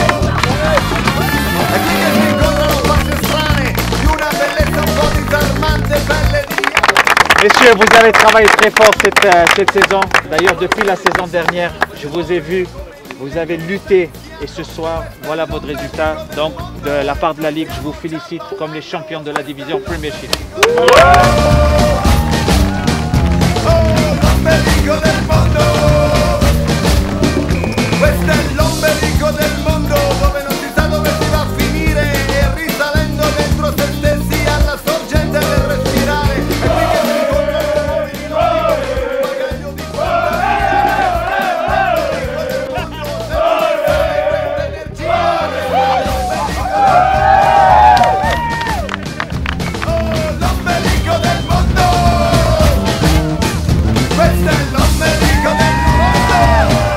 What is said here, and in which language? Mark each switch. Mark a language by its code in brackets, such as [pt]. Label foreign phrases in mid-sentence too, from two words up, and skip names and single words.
[it] Di una bellezza un po' disarmante, [fr] Messieurs, vous avez travaillé très fort cette saison. D'ailleurs, depuis la saison dernière, je vous ai vu, vous avez lutté. Et ce soir, voilà votre résultat. Donc, de la part de la Ligue, je vous félicite comme les champions de la division Premiership. [it] Questo è l'ombelico del mondo dove non si sa dove si va a finire e risalendo dentro se stessi alla sorgente del respirare e qui che si incontrano nuovi il bagaglio di l'ombelico del mondo, questo è l'ombelico del mondo.